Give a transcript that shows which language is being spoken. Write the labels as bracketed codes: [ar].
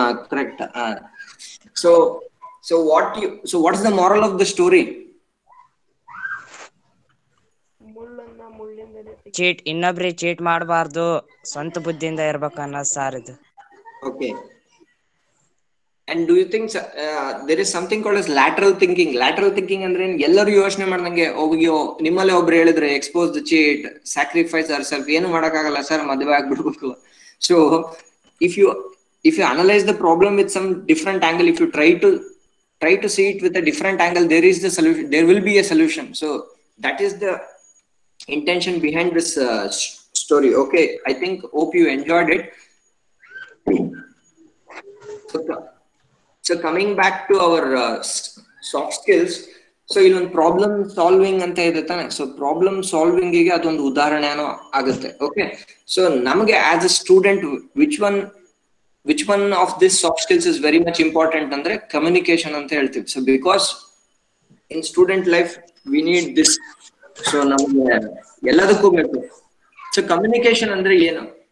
[en] Correct. So what is the moral of the story? [kn] ಇನ್ನೊಬ್ರಿಗೆ cheat ಮಾಡಬಾರ್ದು, ಸ್ವಂತ ಬುದ್ಧಿಯಿಂದ ಇರ್ಬೇಕು ಅನ್ನೋದು ಸರ್ ಇದು. [en] Okay. And do you think there is something called as lateral thinking? Lateral thinking ಅಂದ್ರೆ ಎಲ್ಲರೂ ಯೋಚನೆ ಮಾಡ್ದಂಗೆ, ನಿಮ್ಮಲ್ಲೇ ಒಬ್ರು ಹೇಳಿದ್ರೆ expose the cheat, sacrifice our self, ಏನು ಮಾಡಕ್ಕಾಗಲ್ಲ ಸರ್, ಮದುವೆ ಆಗ್ಬಿಡ್ಬೇಕು. So if you analyze the problem with some different angle, if you try to see it with a different angle, there is the solution, there will be a solution. So that is the intention behind this story. Okay, I hope you enjoyed it. So coming back to our soft skills, so [kn] illೊಂದು problem solving ಅಂತ ಇದೆ ತಾನೆ. So problem solving ಗೆ ಅದೊಂದು ಉದಾಹರಣೆನೋ ಆಗುತ್ತೆ. Okay, so ನಮಗೆ [en] as a student which one of this soft skills is very much important [kn] ಅಂದ್ರೆ communication ಅಂತ ಹೇಳ್ತೀವಿ. [en] So because in student life we need this. [kn] So ನಮ್ಗೆ ಎಲ್ಲದಕ್ಕೂ ಬೇಕು. ಸೊ ಕಮ್ಯುನಿಕೇಶನ್ ಅಂದ್ರೆ ಏನು?